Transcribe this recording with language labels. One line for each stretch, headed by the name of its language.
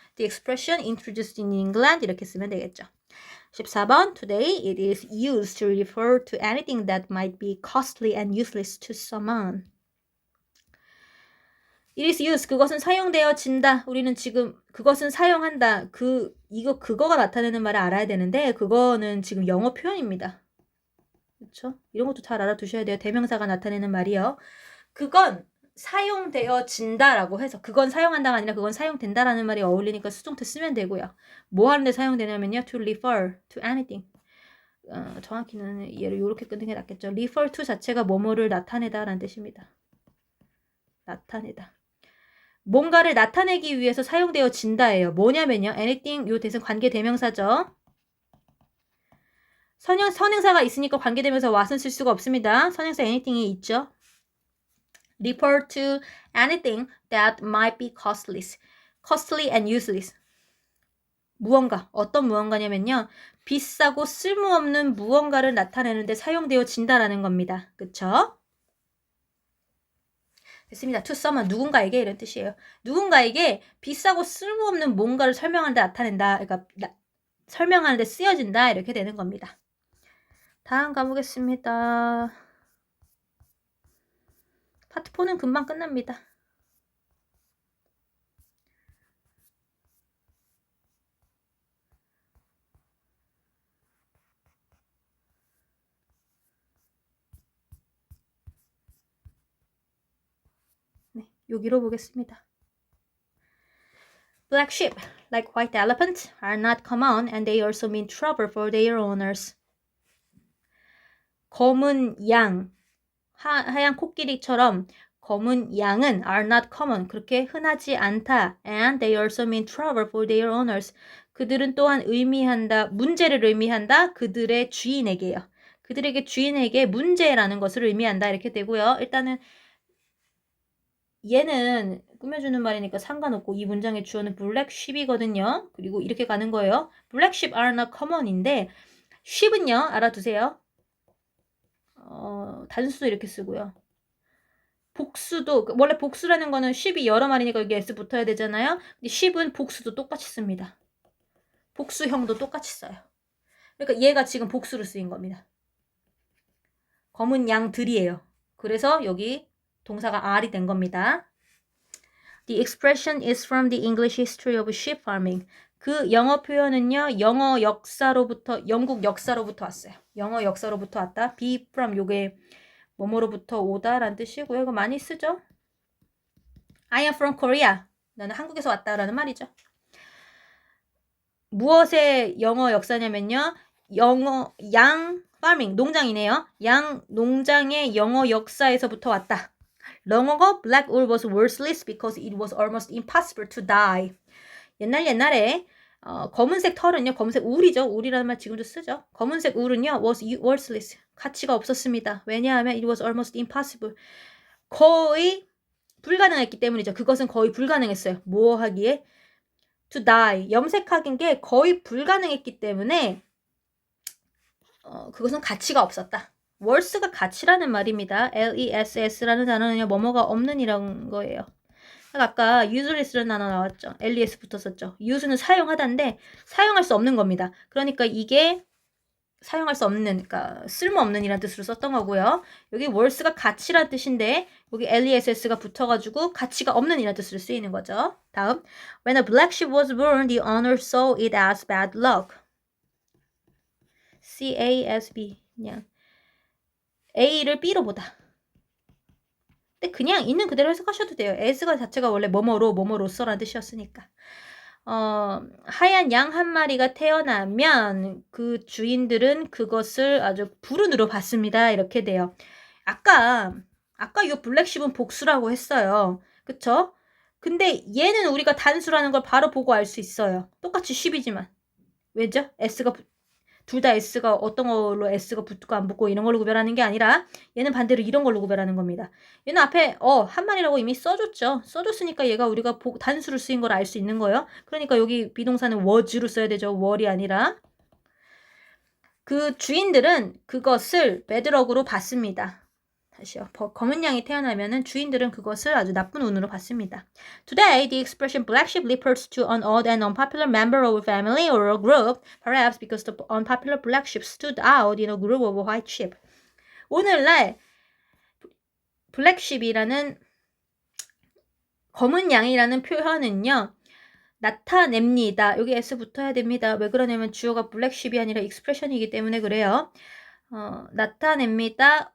English: The expression introduced in England
Korean: 이렇게 쓰면 되겠죠. 14번
English: Today it is used to refer to anything that might be costly and useless to someone. It is used.
Korean: 그것은 사용되어진다. 우리는 지금 그것은 사용한다. 그거가 나타내는 말을 알아야 되는데 그거는 지금 영어 표현입니다. 그렇죠? 이런 것도 잘 알아두셔야 돼요. 대명사가 나타내는 말이요. 그건 사용되어진다라고 해서 그건 사용한다가 아니라 그건 사용된다라는 말이 어울리니까 수동태 쓰면 되고요. 뭐 하는데 사용되냐면요.
English: To refer to anything.
Korean: 정확히는 얘를 이렇게 끊는 게 낫겠죠. refer to 자체가 뭐뭐를 나타내다라는 뜻입니다. 나타내다. 뭔가를 나타내기 위해서 사용되어진다예요. 뭐냐면요. anything 요 대신 관계 대명사죠. 선행사가 있으니까 관계 대명사 what은 쓸 수가 없습니다. 선행사 anything이 있죠.
English: refer to anything that might be costly and useless.
Korean: 무언가, 어떤 무언가냐면요. 비싸고 쓸모없는 무언가를 나타내는데 사용되어진다라는 겁니다. 그쵸? 됐습니다.
English: to someone,
Korean: 누군가에게 이런 뜻이에요. 누군가에게 비싸고 쓸모없는 뭔가를 설명하는데 나타낸다. 그러니까 설명하는데 쓰여진다. 이렇게 되는 겁니다. 다음 가보겠습니다. 파트 4는 금방 끝납니다. 네, 여기로 보겠습니다.
English: Black sheep, like white elephants, are not common and they also mean trouble for their owners.
Korean: 검은 양, 하얀 코끼리처럼 검은 양은
English: are not common.
Korean: 그렇게 흔하지 않다.
English: And they also mean trouble for their owners.
Korean: 그들은 또한 의미한다. 문제를 의미한다. 그들의 주인에게요. 그들에게 주인에게 문제라는 것을 의미한다. 이렇게 되고요. 일단은 얘는 꾸며주는 말이니까 상관없고 이 문장의 주어는 black sheep이거든요. 그리고 이렇게 가는 거예요. black sheep are not common인데 sheep은요. 알아두세요. 단수도 이렇게 쓰고요. 복수도 원래 복수라는 거는 sheep이 여러 마리니까 여기 s 붙어야 되잖아요. 근데 sheep은 복수도 똑같이 씁니다. 복수형도 똑같이 써요. 그러니까 얘가 지금 복수로 쓰인 겁니다. 검은 양들이에요. 그래서 여기 동사가 are이 된 겁니다.
English: The expression is from the English history of sheep farming.
Korean: 그 영어 표현은요. 영국 역사로부터 왔어요. 영어 역사로부터 왔다. be from 요게 뭐뭐로부터 오다라는 뜻이고요. 이거 많이 쓰죠.
English: I am from Korea.
Korean: 나는 한국에서 왔다라는 말이죠. 무엇의 영어 역사냐면요. 양 farming 농장이네요. 양 농장의 영어 역사에서부터 왔다.
English: Long ago, black wool was worthless because it was almost impossible to dye.
Korean: 옛날에 검은색 털은요. 검은색 울이죠. 울이라는 말 지금도 쓰죠. 검은색 울은요.
English: was worthless.
Korean: 가치가 없었습니다. 왜냐하면
English: it was almost impossible.
Korean: 거의 불가능했기 때문이죠. 그것은 거의 불가능했어요. 뭐 하기에?
English: to dye.
Korean: 염색하긴 게 거의 불가능했기 때문에 그것은 가치가 없었다. worth가 가치라는 말입니다. less라는 단어는요. 뭐뭐가 없는 이란 거예요. 아까 useless라는 단어 나왔죠. les 붙었었죠. use는 사용하다인데 사용할 수 없는 겁니다. 그러니까 이게 사용할 수 없는, 그러니까 쓸모없는 이란 뜻으로 썼던 거고요. 여기 worth가 가치란 뜻인데 여기 less가 붙어가지고 가치가 없는 이란 뜻으로 쓰이는 거죠. 다음,
English: when a black sheep was born, the owner saw it as bad luck.
Korean: CASB 그냥 A를 B로 보다. 근데 그냥 있는 그대로 해석하셔도 돼요. as가 자체가 원래 뭐뭐로서라는 뜻이었으니까. 하얀 양 한 마리가 태어나면 그 주인들은 그것을 아주 불운으로 봤습니다. 이렇게 돼요. 아까 이 블랙쉽은 복수라고 했어요. 그쵸? 근데 얘는 우리가 단수라는 걸 바로 보고 알 수 있어요. 똑같이 10이지만. 왜죠? 둘 다 S가 어떤 걸로 S가 붙고 안 붙고 이런 걸로 구별하는 게 아니라 얘는 반대로 이런 걸로 구별하는 겁니다. 얘는 앞에 한 마리라고 이미 써줬죠. 써줬으니까 얘가 우리가 단수로 쓰인 걸 알 수 있는 거예요. 그러니까 여기 비동사는 was로 써야 되죠. were이 아니라. 그 주인들은 그것을 bedluck으로 봤습니다. 다시요. 검은 양이 태어나면은 주인들은 그것을 아주 나쁜 운으로 봤습니다.
English: Today, the expression black sheep refers to an odd and unpopular member of a family or a group, perhaps because the unpopular black sheep stood out in a group of white sheep.
Korean: 오늘날 black sheep이라는 검은 양이라는 표현은요. 나타냅니다. 여기 S 붙어야 됩니다. 왜 그러냐면 주어가 black sheep이 아니라 expression이기 때문에 그래요. 나타냅니다.